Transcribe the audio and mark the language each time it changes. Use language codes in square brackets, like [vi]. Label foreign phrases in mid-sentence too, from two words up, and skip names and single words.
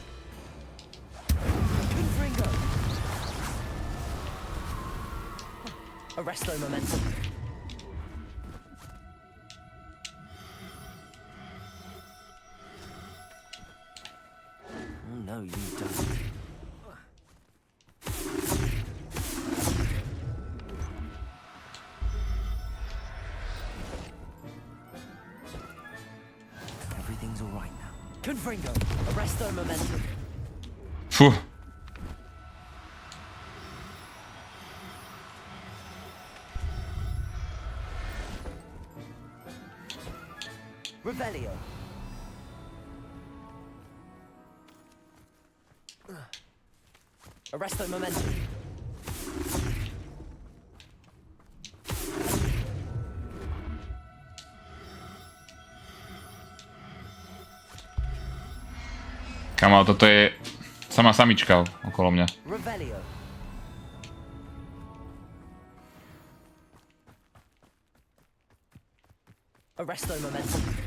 [en] Confringo. Arresto momentum. Oh no, you don't. Everything's all right now. Confringo. Arresto momentum. Puh. Revelio. Arresto momentum. [sk] Kamo, toto je sama samička okolo mňa. Revelio. Arresto momentum.